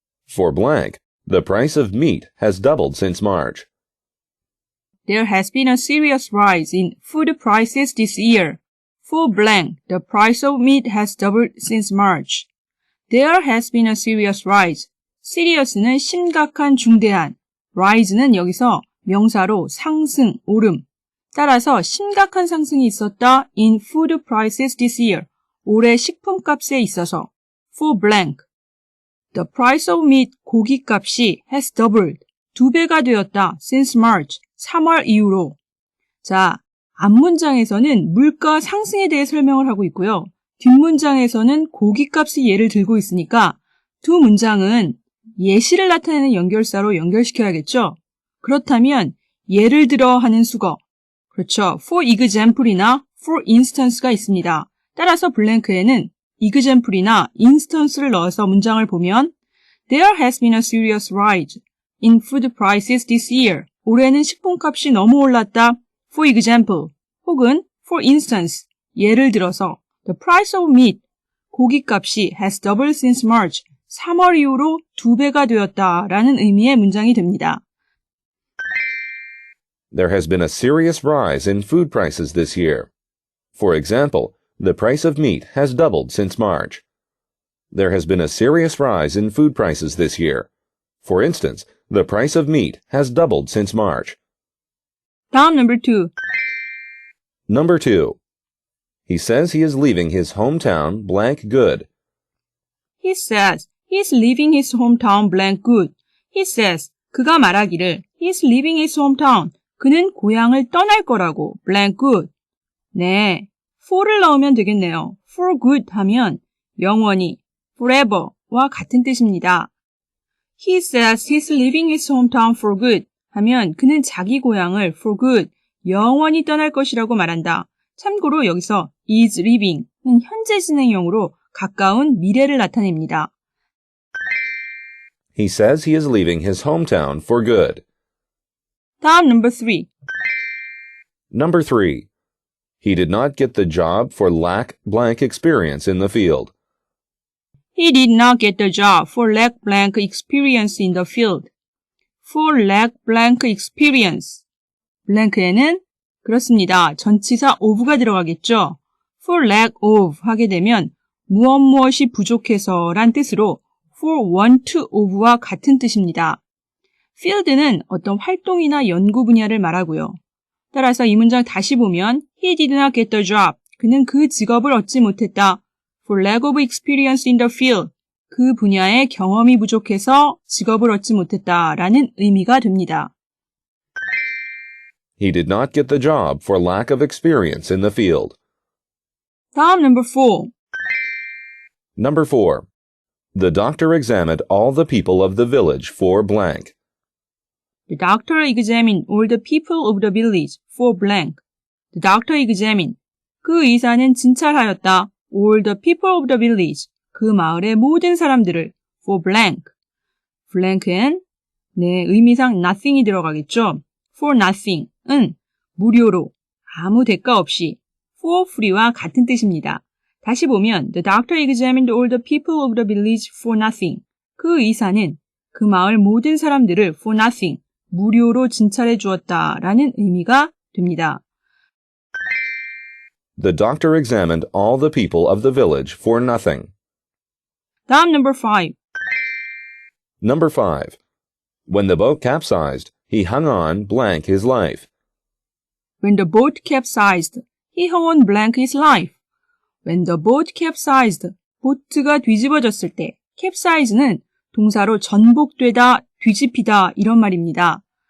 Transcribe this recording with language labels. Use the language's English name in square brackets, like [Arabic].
[English] For blank, the price of meat has doubled since March. There has been a serious rise in food prices this year. For blank, the price of meat has doubled since March. There has been a serious rise. [Korean] serious는 심각한, 중대한. rise는 여기서 명사로 상승, 오름. 따라서 심각한 상승이 있었다 [English] in food prices this year. [Korean] 올해 식품값에 있어서. [English] For blank. The price of meat, [Korean] 고기값이 [English] has doubled. [Korean] 2배가 되었다 [English] since March. [Korean] 3월 이후로. 자, 앞문장에서는 물가 상승에 대해 설명을 하고 있고요. 뒷문장에서는 고기값의 예를 들고 있으니까 두 문장은 예시를 나타내는 연결사로 연결시켜야겠죠? 그렇다면 예를 들어 하는 수거. 그렇죠. for example이나 for instance가 있습니다. 따라서 블랭크에는 example이나 instance를 넣어서 문장을 보면 [English] There has been a serious rise in food prices this year. [Korean] 올해는 식품값이 너무 올랐다. [English] For example, [Korean] 혹은 [English] for instance, [Korean] 예를 들어서 [English] The price of meat, [Korean] 고기값이 [English] has doubled since March. [Korean] 3월 이후로 2배가 되었다라는 의미의 문장이 됩니다. [English] There has been a serious rise in food prices this year. For example, the price of meat has doubled since March. There has been a serious rise in food prices this year. For instance, the price of meat has doubled since March. [Korean] 다음 [English] number 2. Number 2. He says he is leaving his hometown blank good. He says he's leaving his hometown blank good. He says [Korean] 그가 말하기를 [English] he's leaving his hometown. [Korean] 그는 고향을 떠날 거라고 [English] blank good. [Korean] 네, for를 넣으면 되겠네요. for good 하면 영원히 forever와 같은 뜻입니다. [English] He says he's leaving his hometown for good [Korean] 하면 그는 자기 고향을 [English] for good, [Korean] 영원히 떠날 것이라고 말한다. 참고로 여기서 is leaving은 현재 진행형으로 가까운 미래를 나타냅니다. [English] He says he is leaving his hometown for good. [Korean] 다음 [English] number 3. Number 3. He did not get the job for lack blank experience in the field. He did not get the job for lack blank experience in the field. For lack blank experience. [Korean] blank에는 그렇습니다. 전치사 of가 들어가겠죠. For lack of 하게 되면 무엇이 부족해서 란 뜻으로 for want of와 같은 뜻입니다. field는 어떤 활동이나 연구 분야를 말하고요. 따라서 이 문장 다시 보면 [English] He did not get the job. [Korean] 그는 그 직업을 얻지 못했다. [English] For lack of experience in the field. [Korean] 그 분야의 경험이 부족해서 직업을 얻지 못했다라는 의미가 됩니다. [English] He did not get the job for lack of experience in the field. [Korean] 다음 [English] number 4. Number 4. The doctor examined all the people of the village for blank. The doctor examined all the people of the village for blank. The doctor examined. [Korean] 그 의사는 진찰하였다. [English] All the people of the village. [Korean] 그 마을의 모든 사람들을 [English] for blank. [Korean] blank은 네, 의미상 nothing이 들어가겠죠. for nothing은 무료로 아무 대가 없이 for free와 같은 뜻입니다. 다시 보면 [English] The doctor examined all the people of the village for nothing. [Korean] 그 의사는 그 마을 모든 사람들을 for nothing, 무료로 진찰해 주었다라는 의미가 됩니다. [English] The doctor examined all the people of the village for nothing. [Korean] 다음 [English] number 5. Number 5. When the boat capsized, he hung on blank his life. When the boat capsized, he hung on blank his life. When the boat capsized, [Korean] 보트가 뒤집어졌을 때, capsize는 동사로 전복되다, 뒤집히다 이런 말입니다.